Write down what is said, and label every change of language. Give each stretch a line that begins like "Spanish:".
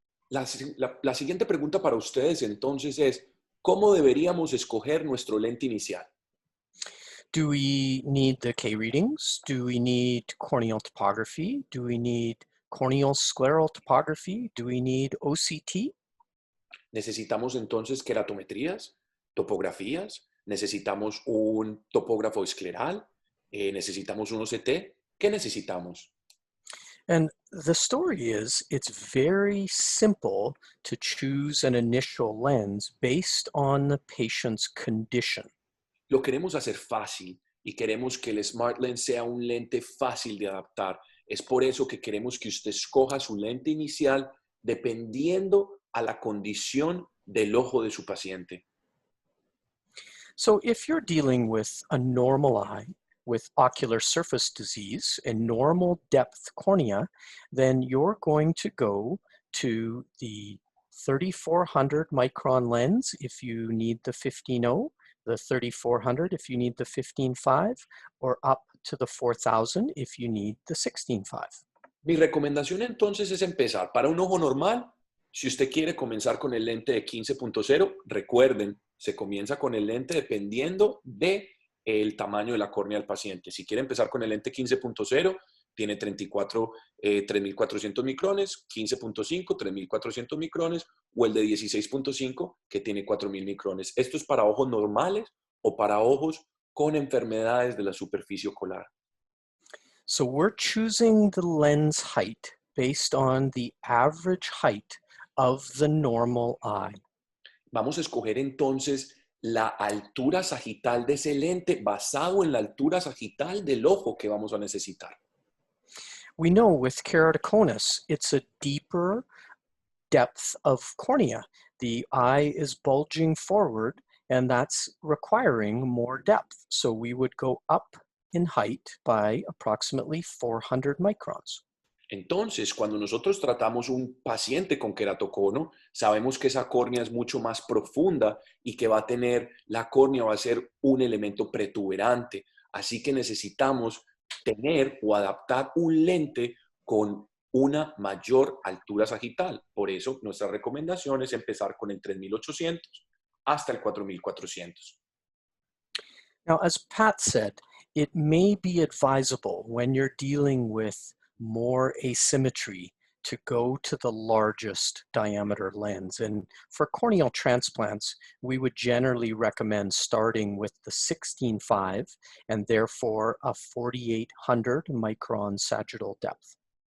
Spanish: La siguiente pregunta para ustedes entonces es, ¿cómo deberíamos escoger nuestro lente inicial?
English: Do we need the K readings? Do we need corneal topography? Do we need corneal scleral topography? Do we need OCT?
Spanish: ¿Necesitamos entonces queratometrías, topografías? ¿Necesitamos un topógrafo escleral? ¿Necesitamos un OCT? ¿Qué necesitamos?
English: And the story is, it's very simple to choose an initial lens based on the patient's condition.
Spanish: Lo queremos hacer fácil y queremos que el Smart Lens sea un lente fácil de adaptar. Es por eso que queremos que usted escoja su lente inicial dependiendo a la condición del ojo de su paciente.
English: So if you're dealing with a normal eye with ocular surface disease and normal depth cornea, then you're going to go to the 3400 micron lens if you need the 15.0, the 3400 if you need the 15.5, or up to the 4000 if you need the 16.5.
Spanish: Mi recomendación entonces es empezar para un ojo normal. Si usted quiere comenzar con el lente de 15.0, recuerden, se comienza con el lente dependiendo del tamaño de la córnea del paciente. Si quiere empezar con el lente 15.0, tiene 3.400 micrones, 15.5, 3.400 micrones, o el de 16.5, que tiene 4.000 micrones. Esto es para ojos normales o para ojos con enfermedades de la superficie ocular.
English: So we're choosing the lens height based on the average height of the normal eye.
Spanish: Vamos a escoger entonces la altura sagital de ese lente basado en la altura sagital del ojo que vamos a necesitar.
English: We know with keratoconus, it's a deeper depth of cornea. The eye is bulging forward, and that's requiring more depth. So we would go up in height by approximately 400 microns.
Spanish: Entonces, cuando nosotros tratamos un paciente con queratocono, sabemos que esa córnea es mucho más profunda y que la córnea va a ser un elemento protuberante. Así que necesitamos tener o adaptar un lente con una mayor altura sagital. Por eso, nuestra recomendación es empezar con el 3.800 hasta el 4.400.
English: Now, as Pat said, it may be advisable when you're dealing with more asymmetry to go to the largest diameter lens. And for corneal transplants, we would generally recommend starting with the 16.5 and therefore a 4,800 micron sagittal depth.